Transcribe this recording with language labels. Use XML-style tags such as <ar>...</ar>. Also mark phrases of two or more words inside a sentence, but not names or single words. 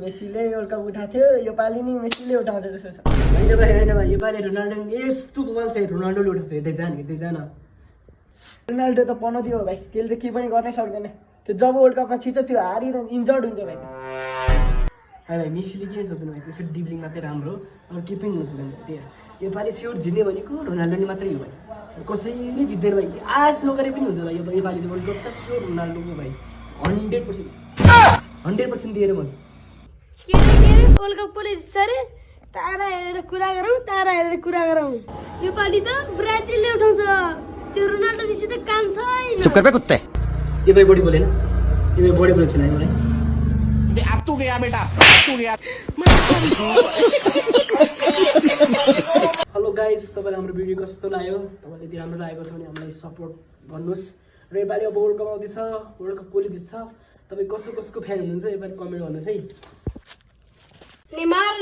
<ne>मेसीले वर्ल्ड कप उठाएको थियो योपालि नि मेसीले उठाउँछ जस्तो छ होइन भाइ योपालि रोनाल्डो यस्तो बल चाहिँ रोनाल्डोले उठाउँछ हेर्दै जान रोनाल्डो त पनाउँथ्यो भाइ त्यसले त केही पनि गर्नै सक्दैन त्यो जब वर्ल्ड कपमा छिटो त्यो हारेर इन्जर्ड हुन्छ भाइ भाइ मेसीले के सक्दैन भाइ त्यसरी डिब्लिङ मात्रै राम्रो अरू केही पनि हुन सक्दैन त्यही योपालि स्योर जित्ने भनेको रोनाल्डोले मात्रै हो भाइ कसैले जित्दैन भाइ आश नगरे पनि हुन्छ भाइ योपालि वर्ल्ड कप त स्योर रोनाल्डोको भाइ 100% दिएर भन्छु के वर्ल्ड कप कसले जित्छ अरे तारा हेरेर कुरा गरौँ योपालि त ब्राजिलले उठाउँछ त्यो रोनाल्डो मेसी त काम छैन</ne> <hi>चुप कर बे कुत्ते ये भाई बॉडी बोले ना ये भाई बॉडी बोले सुनाई बोले अब तू गया बेटा तू गया</hi> <en>hello guys</en> <ne>तपाईलाई हाम्रो भिडियो कस्तो लाग्यो तपाईलाई यदि राम्रो लागेको छ भने हामीलाई सपोर्ट गर्नुस् र योपालि अब वर्ल्ड कप आउँदैछ वर्ल्ड कप कसले जित्छ तपाई कसको फ्यान हुनुहुन्छ योपालि कमेन्ट गर्नुस् है</ne>